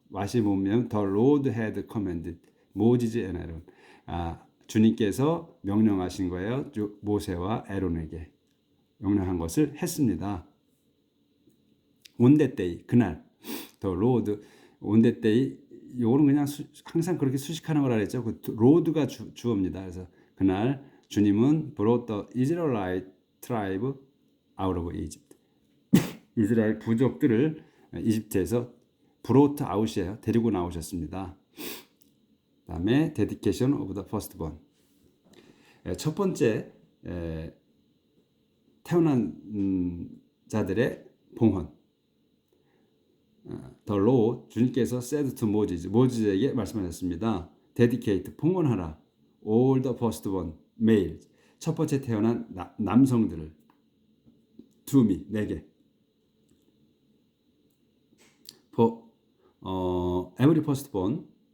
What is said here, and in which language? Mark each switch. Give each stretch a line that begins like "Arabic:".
Korean: 와시 보면
English: the Lord had commanded 모지즈 and Aaron
Korean: 주님께서 명령하신 거예요. 모세와 에론에게 명령한 것을 했습니다.
English: On that day
Korean: 그날
English: the Lord on that day
Korean: 요거는 그냥 항상 그렇게 수식하는 거라 그랬죠. 그 로드가 주어입니다. 그래서 그날 주님은
English: brought the Israelite tribe out of Egypt.
Korean: 이스라엘 부족들을 이집트에서
English: brought out
Korean: 이에요. 데리고 나오셨습니다. 그다음에
English: dedication of the firstborn.
Korean: 첫 번째 태어난 자들의 봉헌.
English: The Lord
Korean: 주님께서
English: said to Moses
Korean: 모세에게 말씀하셨습니다.
English: dedicate
Korean: 봉헌하라.
English: all the firstborn males
Korean: 첫 번째 태어난 남성들을
English: to me
Korean: 내게
English: for every firstborn